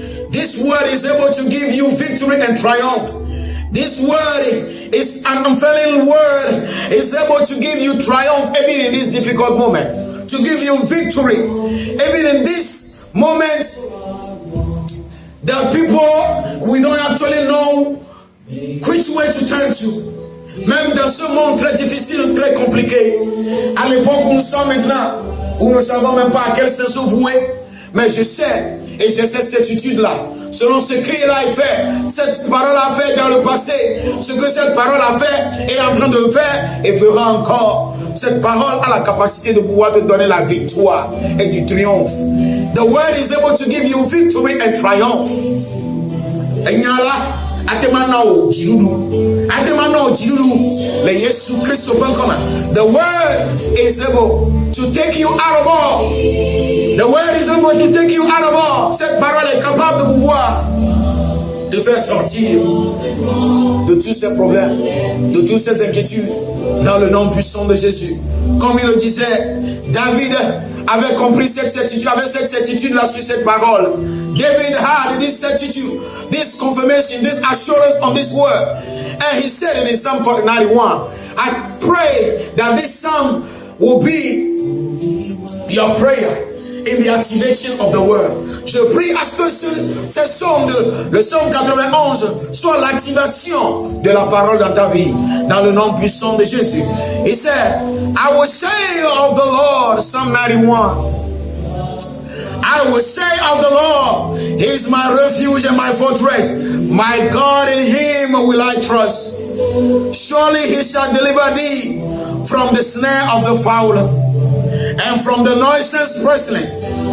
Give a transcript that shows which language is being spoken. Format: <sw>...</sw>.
<en>This word is able to give you victory and triumph. This word is an unfailing word, is able to give you triumph even in this difficult moment, to give you victory even in this moment that people, we don't actually know which way to turn to.</en> <fr>Même dans ce monde très difficile, très compliqué, à l'époque où nous sommes maintenant, où nous ne savons même pas à quel sens vouer, mais je sais, et j'ai cette certitude-là, selon ce qu'il a fait, cette parole a fait dans le passé, ce que cette parole a fait, est en train de faire et fera encore. Cette parole a la capacité de pouvoir te donner la victoire et du triomphe.</fr> <en>The word is able to give you victory and triumph. Enyala, atemana o jirudu. Atemana o jirudu. Le Yesu Christo bankona. The word is able to take you out of all. The word is able to take you out of all.</en> <fr>Cette parole est capable de pouvoir te faire sortir de tous ces problèmes, de toutes ces inquiétudes, dans le nom puissant de Jésus. Comme il le disait, David avait compris cette certitude, avait cette certitude-là sur cette parole.</fr> <en>David had this certitude, this confirmation, this assurance on this word. And he said it in Psalm 91, I pray that this psalm will be your prayer in the activation of the word.</en> <fr>Je prie à ce que ce psaume, le psaume 91, soit l'activation de la parole dans ta vie, dans le nom puissant de Jésus.</fr> <en>He said, I will say of the Lord, Psalm 91, I will say of the Lord, He is my refuge and my fortress. My God, in Him will I trust. Surely He shall deliver thee from the snare of the fowler and from the noisome pestilence.</en>